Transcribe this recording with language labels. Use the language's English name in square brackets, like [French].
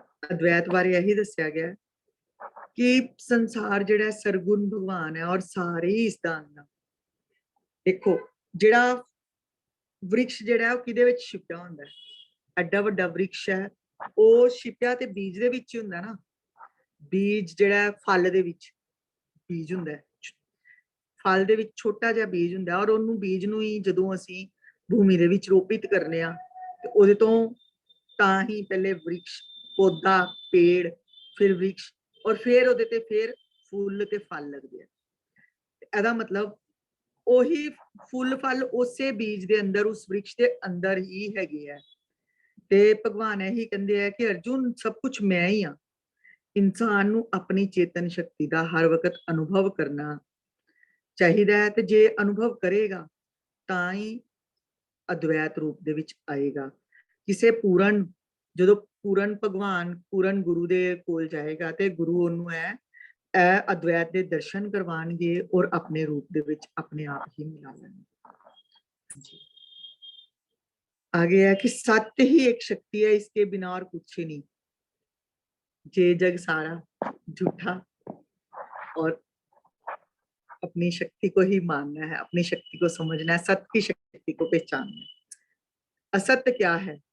[Punjabi] अद्वैत बारे यही दसिया गया कि संसार जिहड़ा सरगुण भगवान है और सारे ही इसदा अंग ने। देखो जिहड़ा वृक्ष जिहड़ा है किहदे विच छिपया हुंदा है, एडा वड्डा वृक्ष है, ਉਹ छिपया ते बीज दे विच हुंदा ना। बीज जिहड़ा फल दे विच बीज हुंदा है, फल ਦੇ ਵਿੱਚ ਛੋਟਾ ਜਿਹਾ ਬੀਜ ਹੁੰਦਾ ਔਰ ਉਹਨੂੰ ਬੀਜ ਨੂੰ ਹੀ ਜਦੋਂ ਅਸੀਂ ਭੂਮੀ ਦੇ ਵਿੱਚ ਰੋਪਿਤ ਕਰਨੇ ਆ ਤੇ ਉਹਦੇ ਤੋਂ ਤਾਂ ਹੀ ਪਹਿਲੇ ਵ੍ਰਿਕਸ਼, ਪੌਦਾ, ਪੇੜ, ਫਿਰ ਵ੍ਰਿਕਸ਼ ਔਰ ਫਿਰ ਉਹਦੇ ਤੇ ਫਿਰ ਫੁੱਲ ਤੇ ਫਲ ਲੱਗਦੇ ਆ। ਇਹਦਾ ਮਤਲਬ ਉਹੀ ਫੁੱਲ ਫਲ ਉਸੇ ਬੀਜ ਦੇ ਅੰਦਰ, ਉਸ ਵ੍ਰਿਕਸ਼ ਦੇ ਅੰਦਰ ਹੀ ਹੈਗੇ ਆ। ਤੇ ਭਗਵਾਨ ਇਹੀ ਕਹਿੰਦੇ ਆ ਕਿ ਅਰਜੁਨ ਸਭ ਕੁਝ ਮੈਂ ਹੀ ਆ। ਇਨਸਾਨ ਨੂੰ ਆਪਣੀ ਚੇਤਨ ਸ਼ਕਤੀ ਦਾ ਹਰ ਵਕਤ ਅਨੁਭਵ ਕਰਨਾ चाहिए है, तो जे अनुभव करेगा ताई ਅਦਵੈਤ ਰੂਪ ਦੇ ਵਿੱਚ ਆਏਗਾ। ਕਿਸੇ ਪੂਰਨ, ਜਦੋਂ ਪੂਰਨ ਭਗਵਾਨ ਪੂਰਨ ਗੁਰੂ ਦੇ ਕੋਲ ਜਾਏਗਾ ਤੇ ਗੁਰੂ ਉਹਨੂੰ ਇਹ ਅਦਵੈਤ ਦੇ ਦਰਸ਼ਨ ਕਰਵਾਣਗੇ ਔਰ ਆਪਣੇ ਰੂਪ ਦੇ ਵਿੱਚ ਆਪਣੇ ਆਪ ਹੀ ਮਿਲਾ लेंगे। [Hindi] आगे है कि सत्य ही एक शक्ति है, इसके बिना और कुछ ही नहीं। ये जग सारा झूठा और अपनी शक्ति को ही मानना है, अपनी शक्ति को समझना है, सत्य की शक्ति को पहचानना है। असत्य क्या है?